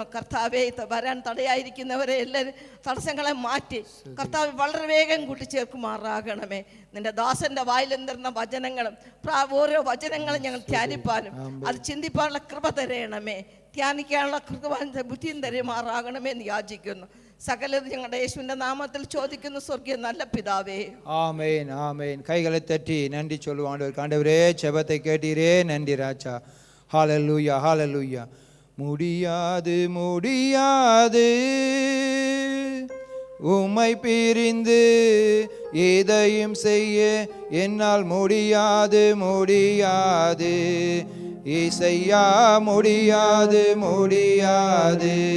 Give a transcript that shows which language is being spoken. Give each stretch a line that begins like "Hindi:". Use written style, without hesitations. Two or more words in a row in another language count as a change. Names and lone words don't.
Malayalam: കർത്താവെ, വരാൻ തടയായിരിക്കുന്നവരെ എല്ലാവരും തടസ്സങ്ങളെ മാറ്റി കർത്താവ് വളരെ വേഗം കൂട്ടിച്ചേർക്കുമാറാകണമേ. നിന്റെ ദാസന്റെ വായിലെന്തിരുന്ന വചനങ്ങളും ഓരോ വചനങ്ങളും ഞങ്ങൾ ധ്യാനിപ്പാനും അത് ചിന്തിപ്പാനുള്ള കൃപ തരയണമേ. ധ്യാനിക്കാനുള്ള കൃപ ബുദ്ധിയും തരുമാറാകണമേ എന്ന് യാചിക്കുന്നു. സകലത് ഞങ്ങളുടെ യേശുവിന്റെ നാമത്തിൽ ചോദിക്കുന്നു, സ്വർഗീയ നല്ല പിതാവേ.
Tamil: ஆமென், ஆமென். கைகளை தட்டி நன்றி சொல்லுவோம். ஆண்டவரே, ஜெபத்தை கேட்டீரே, நன்றி ராஜா. ஹல்லேலூயா, ஹல்லேலூயா. முடியாது முடியாது உம்மை பிரிந்து எதையும் செய்ய என்னால் முடியாது முடியாது இசையா, முடியாது முடியாது